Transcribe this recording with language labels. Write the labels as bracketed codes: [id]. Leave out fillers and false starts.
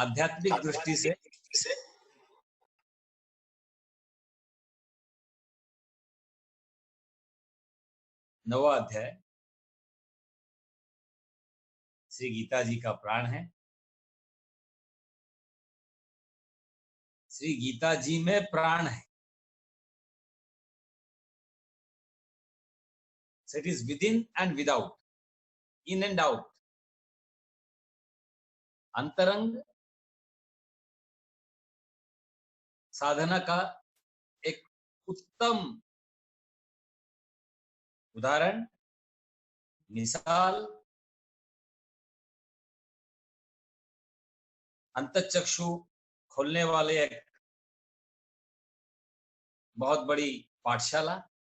[hi] आध्यात्मिक दृष्टि से नौवां अध्याय श्री गीता जी का प्राण है। श्री गीता जी में प्राण है। [en] So it is within and without, in and out. [hi] अंतरंग साधना का एक उत्तम उदाहरण, मिसाल, अंतःचक्षु खोलने वाले एक बहुत बड़ी पाठशाला।